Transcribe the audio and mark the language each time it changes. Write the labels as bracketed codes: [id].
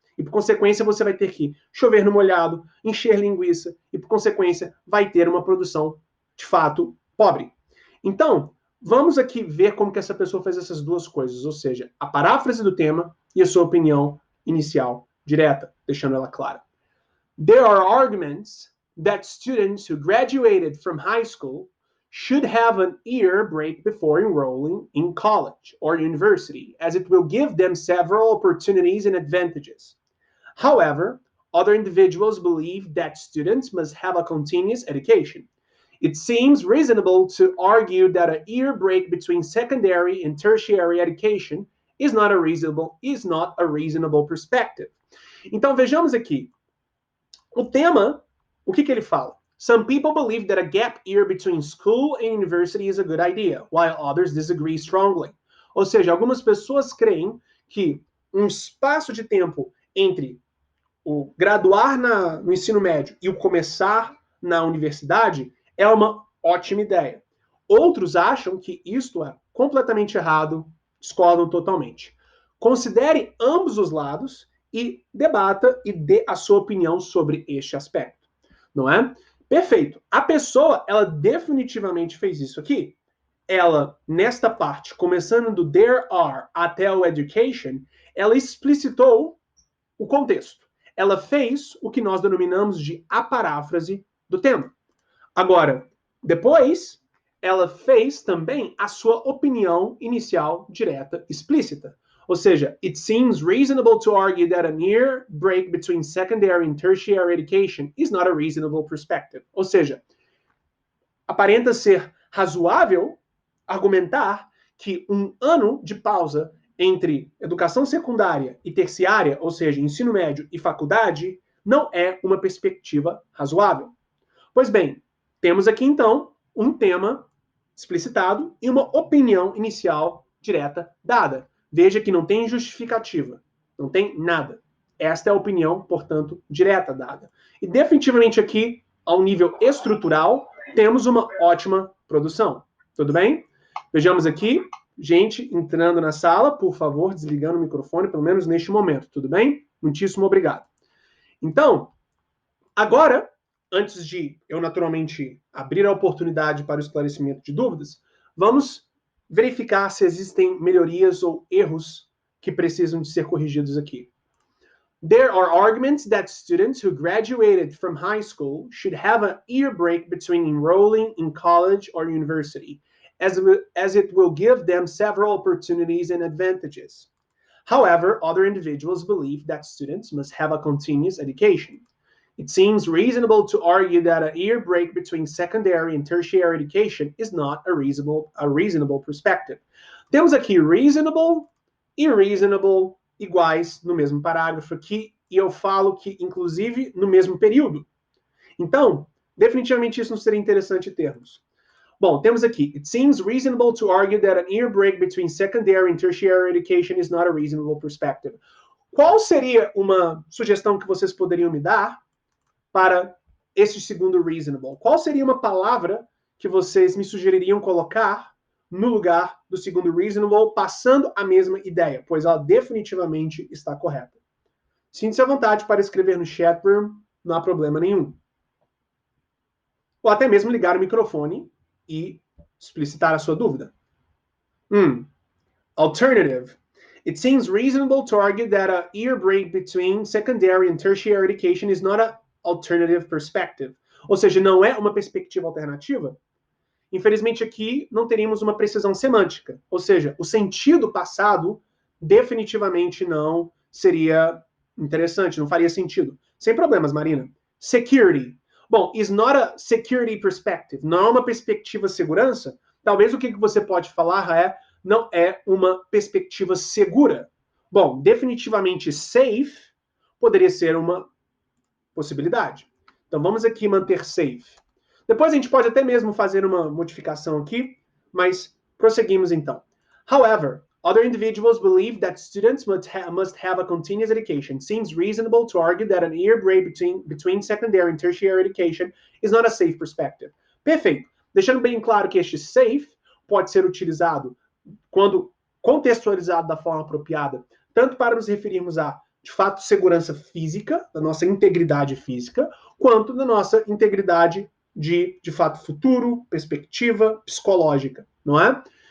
[pt] E, por consequência, você vai ter que chover no molhado, encher linguiça, e, por consequência, vai ter uma produção, de fato, pobre. Então, vamos aqui ver como que essa pessoa fez essas duas coisas, ou seja, a paráfrase do tema e a sua opinião inicial direta, deixando ela clara. [en] There are arguments that students who graduated from high school should have an year break before enrolling in college or university, as it will give them several opportunities and advantages. However, other individuals believe that students must have a continuous education. It seems reasonable to argue that a year break between secondary and tertiary education is not a reasonable perspective. [pt] Então, vejamos aqui. O tema, o que ele fala? [en] Some people believe that a gap year between school and university is a good idea, while others disagree strongly. [pt] Ou seja, algumas pessoas creem que um espaço de tempo entre o graduar no ensino médio e o começar na universidade é uma ótima ideia. Outros acham que isto é completamente errado, discordam totalmente. Considere ambos os lados e debata e dê a sua opinião sobre este aspecto, não é? Perfeito. A pessoa, ela definitivamente fez isso aqui. Ela, nesta parte, começando do there are até o education, ela explicitou o contexto. Ela fez o que nós denominamos de a paráfrase do tema. Agora, depois, ela fez também a sua opinião inicial direta explícita. Ou seja, [en] it seems reasonable to argue that a year break between secondary and tertiary education is not a reasonable perspective. [pt] Ou seja, aparenta ser razoável argumentar que um ano de pausa entre educação secundária e terciária, ou seja, ensino médio e faculdade, não é uma perspectiva razoável. Pois bem, temos aqui então um tema explicitado e uma opinião inicial direta dada. Veja que não tem justificativa, não tem nada. Esta é a opinião, portanto, direta dada. E definitivamente aqui, ao nível estrutural, temos uma ótima produção. Tudo bem? Vejamos aqui, gente entrando na sala, por favor, desligando o microfone, pelo menos neste momento, tudo bem? Muitíssimo obrigado. Então, agora, antes de eu naturalmente abrir a oportunidade para o esclarecimento de dúvidas, vamos verificar se existem melhorias ou erros que precisam de ser corrigidos aqui. [en] There are arguments that students who graduated from high school should have a year break between enrolling in college or university, as it will give them several opportunities and advantages. However, other individuals believe that students must have a continuous education. It seems reasonable to argue that a year break between secondary and tertiary education is not a reasonable perspective. [pt] Temos aqui reasonable e reasonable iguais no mesmo parágrafo aqui, e eu falo que, inclusive, no mesmo período. Então, definitivamente isso não seria interessante termos. Bom, temos aqui, it seems reasonable to argue that a year break between secondary and tertiary education is not a reasonable perspective. Qual seria uma sugestão que vocês poderiam me dar para esse segundo reasonable? Qual seria uma palavra que vocês me sugeririam colocar no lugar do segundo reasonable, passando a mesma ideia? Pois ela definitivamente está correta. Sinta-se à vontade para escrever no chat room, não há problema nenhum. Ou até mesmo ligar o microfone e explicitar a sua dúvida. [en] Alternative. It seems reasonable to argue that a year break between secondary and tertiary education is not an alternative perspective. [pt] Ou seja, não é uma perspectiva alternativa. Infelizmente aqui não teríamos uma precisão semântica. Ou seja, o sentido passado definitivamente não seria interessante, não faria sentido. Sem problemas, Marina. Security. Bom, [en] is not a security perspective. [pt] Não é uma perspectiva de segurança. Talvez o que você pode falar não é uma perspectiva segura. Bom, definitivamente safe poderia ser uma possibilidade. Então vamos aqui manter safe. Depois a gente pode até mesmo fazer uma modificação aqui, mas prosseguimos então. However, other individuals believe that students must have a continuous education. It seems reasonable to argue that an year break between secondary and tertiary education is not a safe perspective. Perfeito. Deixando bem claro que este safe pode ser utilizado quando contextualizado da forma apropriada, tanto para nos referirmos a, de fato, segurança física, da nossa integridade física, quanto da nossa integridade de fato, futuro, perspectiva psicológica, não é?